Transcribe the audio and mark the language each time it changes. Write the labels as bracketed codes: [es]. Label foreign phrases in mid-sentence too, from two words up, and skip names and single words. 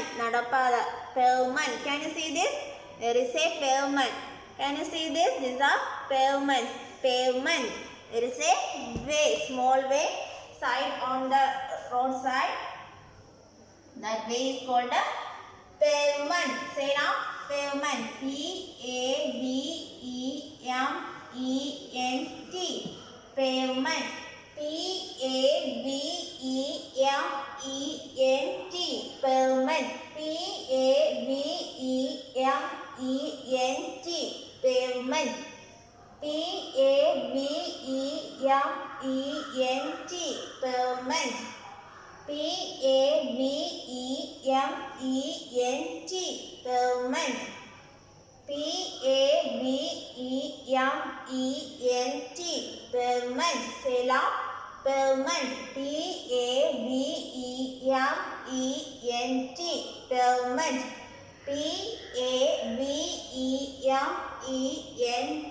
[en] Nadapada. Pavement. Can you see this? There is a pavement. Can you see this? These are pavements. Pavement. There is a way. Small way. Side on the roadside. That way is called a pavement. Say now. Pavement. P-A-V-E-M-E-N-T. Pavement. P-A-V-E-M-E-N-T. Pavement. P-A-V-E-M-E-N-T. Pavement. P-A-V-E-M-E-N-T. Pavement. P-A-V-E-M-E-N-T. Pavement. P-A-V-E-M-E-N-T. Pavement. Say loud. Pavement. P-A-V-E-M-E-N-T. Pavement. P-A-V-E-M-E-N-T.